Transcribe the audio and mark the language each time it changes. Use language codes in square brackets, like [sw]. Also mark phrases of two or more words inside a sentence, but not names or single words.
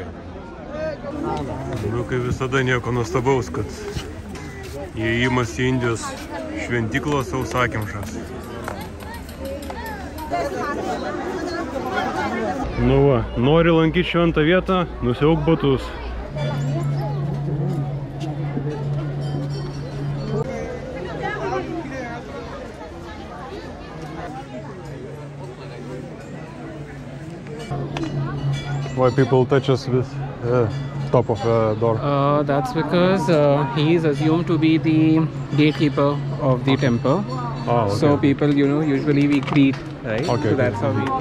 [lt] Nu, kaip visada nieko nuostabaus, kad įėjimas į Indijos šventyklą sausakimšas. Nu va, nori lankyti šventą vietą, nusiauk batus. [en] Why people touch us with top of the door? That's because he is assumed to be the gatekeeper of the temple. Oh, okay. So people, you know, usually we greet, right? Okay, so that's how we.